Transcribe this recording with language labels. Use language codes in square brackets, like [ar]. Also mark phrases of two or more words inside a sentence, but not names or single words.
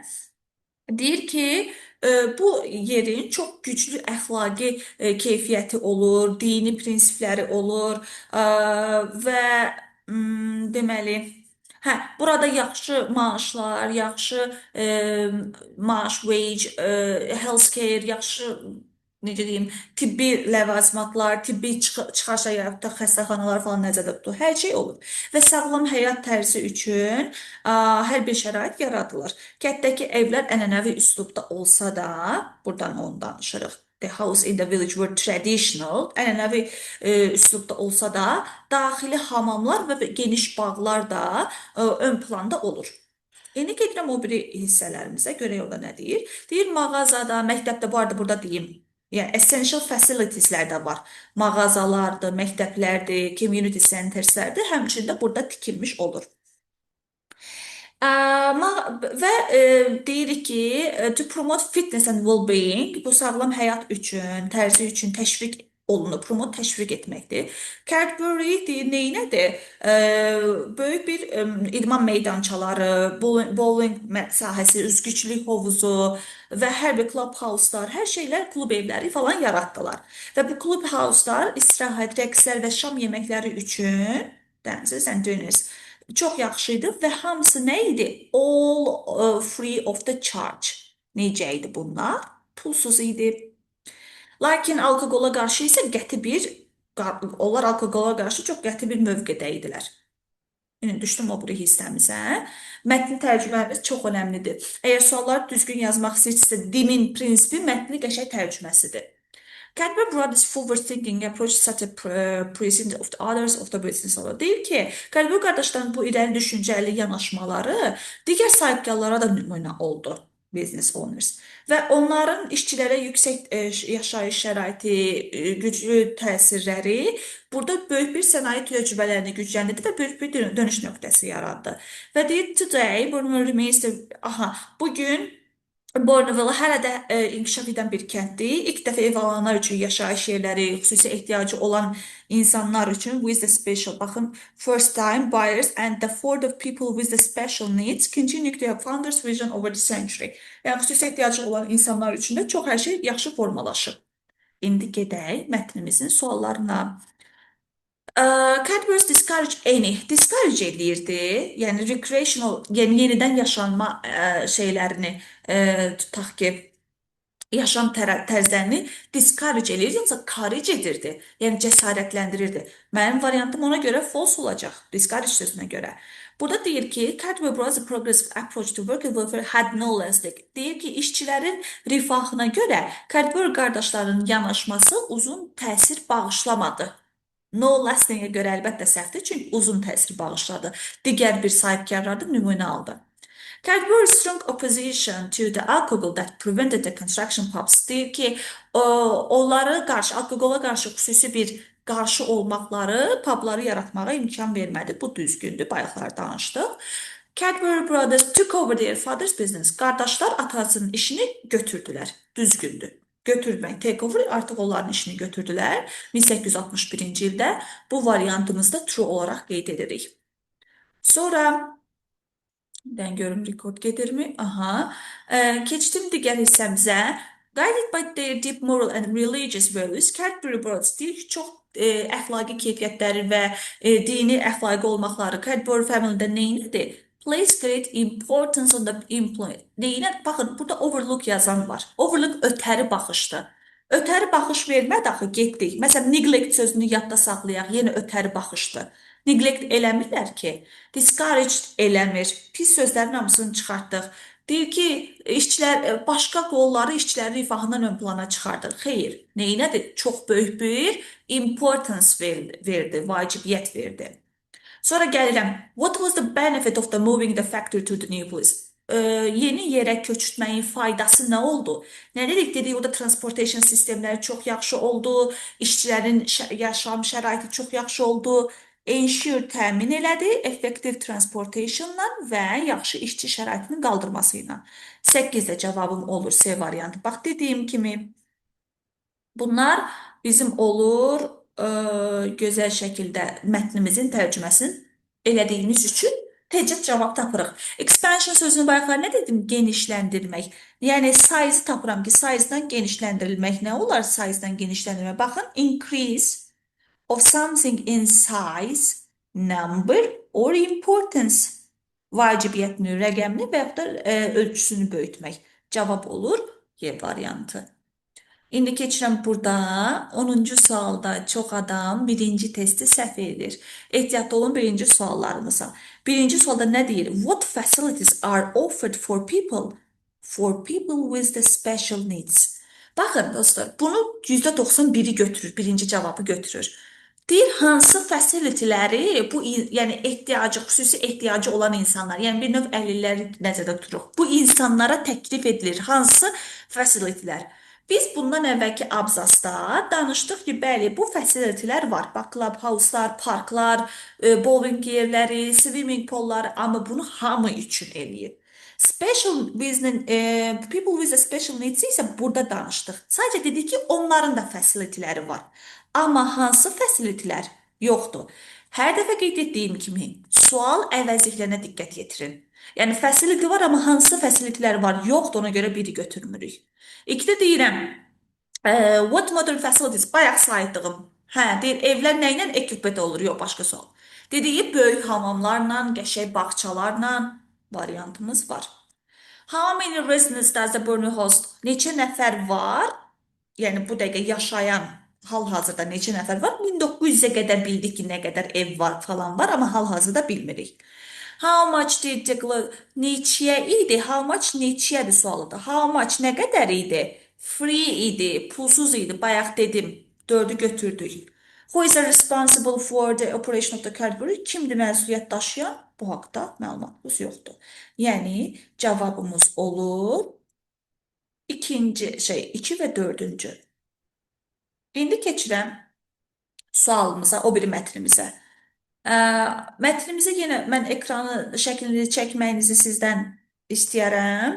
[az] Deyir ki, bu yerin çox güclü əxlaqi keyfiyyəti olur, dini prinsipləri olur və deməli, burada yaxşı maaşlar, yaxşı maaş, [en] wage, healthcare, [az] yaxşı necə deyim, tibbi ləvazimatlar, tibbi çıxarış həyatda xəstəxanalar falan nəzərdə tutulur. Hər şey olur. Və sağlam həyat tərzi üçün hər bir şərait yaradılır. Kənddəki evlər ənənəvi üslubda olsa da, buradan onu danışırıq. [en] The house in the village were traditional, [az] ənənəvi üslubda olsa da, daxili hamamlar və geniş bağlar da ön planda olur. İndi gedirəm o biri hissələrimizə, görək orada nə deyir. Deyir, mağazada, məktəbdə, bu arada burada deyim, yəni [en] essential facilitieslər [az] də var. Mağazalardır, məktəblərdir, [en] community centerslərdir, [az] həmçində burada tikilmiş olur. Və deyirik ki, [en] to promote fitness and well-being, [az] bu sağlam həyat üçün, tərzi üçün təşviq olunur, promote təşviq etməkdir. Cadbury deyir, neynədir? Böyük bir idman meydançaları, bowling sahəsi, üzgüçülük hovuzu və hər bir clubhouse-lar, hər şeylər, klub evləri falan yaratdılar. Və bu clubhouse-lar istirahət, rəqslər və şam yeməkləri üçün, [en] dances and dinners, [az] çox yaxşı idi və hamısı nə idi? [en] All free of the charge. [az] Necə idi bunlar? Pulsuz idi. Lakin alkoqola qarşı isə onlar alkoqola qarşı çox qəti bir mövqedə idilər. Yəni, düşdüm o biri hissəmizə. Mətni tərcüməmiz çox önəmlidir. Əgər sualları düzgün yazmaq istəyirsinizsə, DİM-in prinsipi mətni qəşəng tərcüməsidir. [en] Cadbury Brothers forward-thinking approach set a precedent of the others of the business olur. [az] Deyir ki, Cadbury qardaşların bu irəli düşüncəli yanaşmaları digər sahibkarlara da nümunə oldu. Business owners və onların işçilərə yüksək yaşayış şəraiti, güclü təsirləri burada böyük bir sənaye təcrübələrini gücləndirdi və böyük bir dönüş nöqtəsi yaratdı. Və deyir, [en] today, Bourneville remains the, [az] bugün Bourneville hələ də inkişaf edən bir kənddir. İlk dəfə ev alanlar üçün yaşayış yerləri, xüsusi ehtiyacı olan insanlar üçün [en] with the special, baxın, first time buyers and the for the people with the special needs continue to have founders vision over the century. [az] Yəni, xüsusi ehtiyacı olan insanlar üçün də çox hər şey yaxşı formalaşır. İndi gedək mətnimizin suallarına. Cadbury's discourage discourage edirdi. Yəni recreational, yenidən yaşanma şeylərini tutaq ki, yaşam tərzlərini discourage edir, yoxsa encourage edirdi. Yəni cəsarətləndirirdi. Mənim variantım ona görə false olacaq. Discourage sözünə görə. Burada deyir ki, [en] Cadbury Brothers progressive approach to worker welfare had no lasting. [az] Deyir ki, işçilərin rifahına görə Cadbury qardaşlarının yanaşması uzun təsir bağışlamadı. [en] No lasting'e [az] görə əlbəttə səhvdir, çünki uzun təsir bağışladı. Digər bir sahibkarlar da nümunə aldı. [en] Cadbury's strong opposition to the alcohol that prevented the construction pubs [az] deyir ki, onları qarşı, alkohola qarşı xüsusi bir qarşı olmaqları pubları yaratmağa imkan vermədi. Bu düzgündür, bayaqlar danışdıq. [en] Cadbury Brothers took over their father's business. [az] Qardaşlar atasının işini götürdülər. Düzgündür. Götürmək, [en] take over [az] artıq onların işini götürdülər. 1861-ci ildə bu variantımızda true olaraq qeyd edirik. Sonra ben görüm rekord gedirmi? Keçdim digər hissəmizə. [en] Guided by their deep moral and religious values, Cadbury Brothers [az] deyir ki, çox əxlaqi keyfiyyətləri və dini əxlaqi olmaqları Cadbury family'də neyinidir? [en] Place great importance on the employee. [az] Neyinə? Baxın, burada overlook yazan var. Overlook ötəri baxışdır. Ötəri baxış vermədi, axı getdik. Məsələn, neglect sözünü yadda saxlayaq, yenə ötəri baxışdır. Neglect eləmirlər ki, discouraged eləmir. Pis sözlərin hamısını çıxartdıq. Deyir ki, işçilər, başqa qolları işçilərin rifahından ön plana çıxardır. Xeyr, neyinədir? Çox böyük bir importance verdi, vacibiyyət verdi. Sonra gəlirəm. [en] What was the benefit of the moving the factory to the new place? [az] Yeni yerə köçürtməyin faydası nə oldu? Nə dedik? Dedik, orada transportation sistemləri çox yaxşı oldu, işçilərin yaşam şəraiti çox yaxşı oldu. Ensure təmin elədi, [en] effective transportationla [az] və yaxşı işçi şəraitinin qaldırması ilə. 8-də cavabım olur C variantı. Bax, dediyim kimi, bunlar bizim olur gözəl şəkildə mətnimizin tərcüməsini elədiyimiz üçün təcrid cavab tapırıq. Expansion sözünü bayaqlar nə dedim? Genişləndirmək. Yəni, size tapıram ki, size-dan genişləndirilmək nə olar? Size-dan genişləndirmək. Baxın, [en] increase of something in size, number or importance. [az] Vacibiyyətini, rəqəmini və yaxud da ölçüsünü böyütmək. Cavab olur Y variantı. İndi keçirəm burada 10-cu sualda çox adam birinci testi səhv edir. Ehtiyatlı olun birinci suallarımıza. Birinci sualda nə deyir? [en] What facilities are offered for people? For people with the special needs. [az] Baxın dostlar, bunu %91'i götürür, birinci cavabı götürür. Deyir, hansı facilityləri, bu, yəni ehtiyacı, xüsusi ehtiyacı olan insanlar, yəni bir növ əlilləri nəzərdə tuturuq. Bu insanlara təklif edilir. Hansı facilitylər? Biz bundan əvvəlki abzasda danışdıq ki, bəli, bu facilitylər var. Bax, clubhouse-lar, parklar, bowling yerləri, [en] swimming poolları, [az] amma bunu hamı üçün eləyir. [en] Special people with a special needs [az] isə burada danışdıq. Sadəcə dedik ki, onların da facilityləri var. Amma hansı facilitylər yoxdur. Hər dəfə qeyd etdiyim kimi, sual əvəzliklərinə diqqət yetirin. Yəni, facility var, amma hansı facilitylər var, yoxdur, ona görə biri götürmürük. İkidə deyirəm, [en] what modern facilities, [az] bayaq sayıdığım, deyir, evlər nə ilə equipment olur, yox, başqa sual. Dediyi, böyük hamamlarla, qəşəng bağçalarla variantımız var. [en] How many residents does the Bourneville host? [az] Neçə nəfər var? Yəni, bu dəqiqə yaşayan hal-hazırda neçə nəfər var? 1900-ə qədər bildik ki, nə qədər ev var falan var, amma hal-hazırda bilmirik. [en] How much did the [az] neçəyə idi? [en] How much [az] neçəyədir sualıdır. [en] How much [az] nə qədər idi? Free idi, pulsuz idi. Bayaq dedim, 4'ü götürdük. [en] Who is responsible for the operation of the category? [az] Kimdir məsuliyyət daşıyan? Bu haqda məlumatımız yoxdur. Yəni cavabımız olur ikinci şey 2 və 4-cü. İndi keçirəm sualımıza, o biri mətnimizə. Mətnimizi yenə mən ekranı şəklini çəkməyinizi sizdən istəyərəm.